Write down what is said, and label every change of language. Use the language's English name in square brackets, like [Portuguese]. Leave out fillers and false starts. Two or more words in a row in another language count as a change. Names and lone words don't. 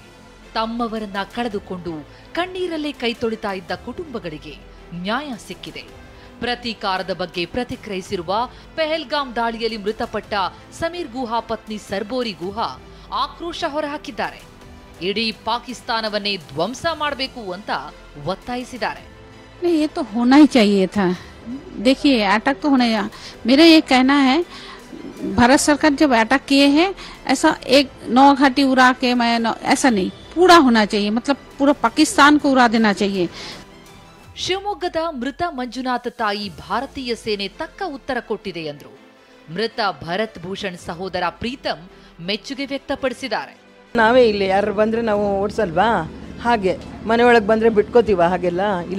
[Kannada] ತಮ್ಮವರನ್ನ ಕಳೆದುಕೊಂಡು ಕಣ್ಣೀರಲ್ಲೇ ಕೈ ತೊಳಿತಾ ಇದ್ದ ಕುಟುಂಬಗಳಿಗೆ ನ್ಯಾಯ ಸಿಕ್ಕಿದೆ. ಪ್ರತೀಕಾರದ ಬಗ್ಗೆ ಪ್ರತಿಕ್ರಿಯಿಸಿರುವ ಪೆಹಲ್ಗಾಮ್ ದಾಳಿಯಲ್ಲಿ ಮೃತಪಟ್ಟ ಸಮೀರ್ ಗುಹಾ ಪತ್ನಿ ಸರ್ಬೋರಿ ಗುಹಾ ಆಕ್ರೋಶ ಹೊರಹಾಕಿದ್ದಾರೆ. ಇಡೀ ಪಾಕಿಸ್ತಾನವನ್ನೇ ಧ್ವಂಸ ಮಾಡಬೇಕು ಅಂತ ಒತ್ತಾಯಿಸಿದ್ದಾರೆ. [Hindi] ये तो होना ही चाहिए था. देखिए अटैक तो होना ही. मेरा ये कहना है, भारत सरकार जब अटैक किए हैं ऐसा एक 9 घाटी उड़ा के ऐसा नहीं, पूरा होना चाहिए. मतलब पूरा पाकिस्तान को उड़ा देना चाहिए. [Kannada] ಶಿವಮೊಗ್ಗದ ಮೃತ ಮಂಜುನಾಥ ತಾಯಿ ಭಾರತೀಯ ಸೇನೆ ತಕ್ಕ ಉತ್ತರ ಕೊಟ್ಟಿದೆ ಎಂದರು. ಮೃತ ಭರತ್ ಭೂಷಣ್ ಸಹೋದರ ಪ್ರೀತಮ್ ಮೆಚ್ಚುಗೆ ವ್ಯಕ್ತಪಡಿಸಿದ್ದಾರೆ. ನಾವೇ ಇಲ್ಲಿ ಯಾರು ಬಂದರೆ ನಾವು ಓಡಿಸಲ್ವಾ? ಹಾಗೆ ಮನೆಯೊಳಗೆ ಬಂದರೆ ಬಿಟ್ಕೋತೀವ? ಹಾಗೆಲ್ಲ ಇಲ್ಲ.